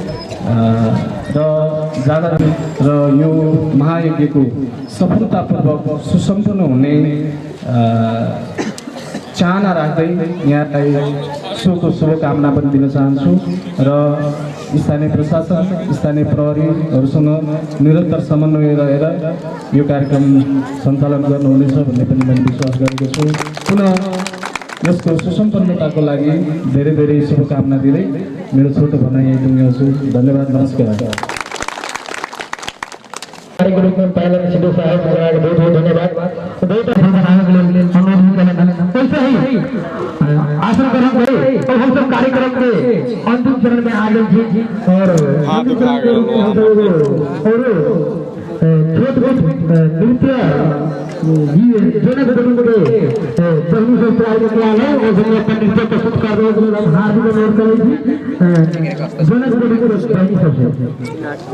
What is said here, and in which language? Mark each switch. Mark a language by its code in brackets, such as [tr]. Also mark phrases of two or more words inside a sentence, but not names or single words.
[ne] र जाँदा र यो महायज्ञको सफलतापूर्वक सुसम्पन्न हुने चाहना राख्दै यहाँलाई शुभकामना पनि दिन चाहन्छु र स्थानीय प्रशासन स्थानीय प्रहरीहरूसँग निरन्तर समन्वय रहेर यो कार्यक्रम सञ्चालन गर्नुहुनेछ भन्ने पनि मैले विश्वास गरेको छु। पुनः यसको सुसम्पन्नताको लागि धेरै धेरै शुभकामना दिँदै मेरो छोटो भनाइ यही टुङ्ग्याउँछु। धन्यवाद, नमस्कार। [hi] कार्यक्रम में पहले सिद्धू साहब बहुत बहुत धन्यवाद। ऐसे ही आसन ग्रहण करे और हम सब कार्यक्रम के अंतिम चरण में आ गए थे और छोट मोट नृत्य जोने को प्रभु से प्राय किया है और हम अपन नृत्य प्रस्तुत कर रहे हैं हम हार्दिक अनुरोध करें छी जोने को सबसे